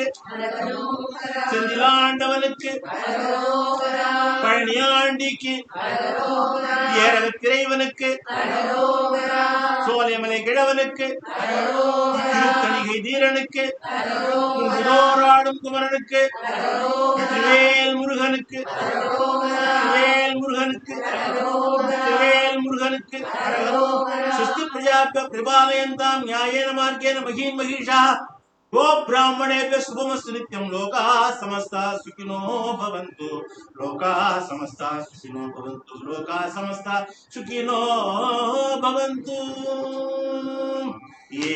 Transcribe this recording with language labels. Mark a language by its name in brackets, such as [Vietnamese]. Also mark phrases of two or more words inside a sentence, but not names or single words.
[Tamil] செந்திலாண்டவனுக்கு பழனியாண்டிக்கு ஏரகத்திரைவனுக்கு சோலைமலை கிழவனுக்கு திருத்தணிகை தீரனுக்கு குன்றோராடும் குமரனுக்கு வெற்றிவேல் முருகனுக்கு வேல் முருகனுக்கு [Sanskrit] வேல் முருகனுக்கு सुस्ति प्रजाप्य कृपालयन्ताम् न्यायेन मार्गेण महीं महिषा गो ब्राह्मणेभ्यः शुभमस्तु नित्यं लोकाः समस्ताः सुखिनो भवन्तु लोकाः समस्ताः सुखिनो भवन्तु लोकाः समस्ताः सुखिनो भवन्तु